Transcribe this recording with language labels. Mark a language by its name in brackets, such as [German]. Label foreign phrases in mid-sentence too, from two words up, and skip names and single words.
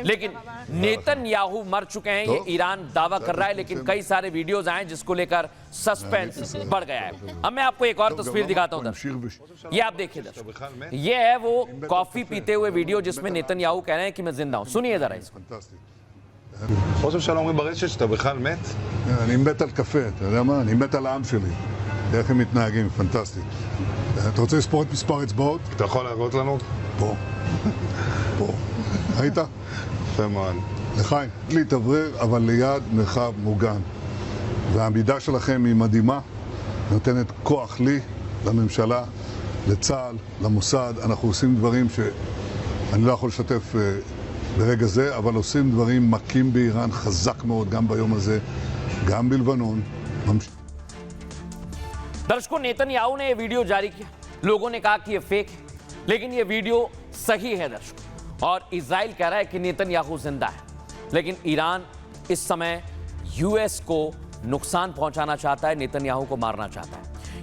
[Hindi] लेकिन नेतन्याहू मर चुके हैं, ये ईरान दावा कर रहा है। लेकिन कई सारे वीडियोज आए जिसको लेकर सस्पेंस बढ़ गया है। अब मैं आपको एक और तस्वीर दिखाता हूं दर्शक, ये आप देखिए दर्शक, ये है वो कॉफी पीते हुए वीडियो जिसमें नेतन्याहू कह रहे हैं कि मैं जिंदा हूं। सुनिए जरा इसको। [Hebrew] ראש הממשלה אומרים ברשת שאתה בכלל מת? אני מת על קפה, אתה יודע מה? אני מת על העם שלי. איך הם מתנהגים, פנטסטי. אתה רוצה לספור את מספר אצבעות? אתה יכול להראות לנו? פה. פה. ראית? יפה מאוד. לחיים, להתאוורר, אבל ליד מרחב מוגן. והעמידה שלכם היא מדהימה, נותנת כוח לי, לממשלה, לצה"ל, למוסד. אנחנו עושים דברים שאני לא יכול לשתף ברגע זה, אבל עושים דברים מכים באיראן חזק מאוד, גם ביום הזה, גם בלבנון. [Hindi] दर्शकों, नेतन्याहू ने यह वीडियो जारी किया। लोगों ने कहा कि यह फेक है, लेकिन यह वीडियो सही है दर्शकों। और इजराइल कह रहा है कि नेतन्याहू जिंदा है, लेकिन ईरान इस समय यूएस को नुकसान पहुंचाना चाहता है, नेतन्याहू को मारना चाहता है।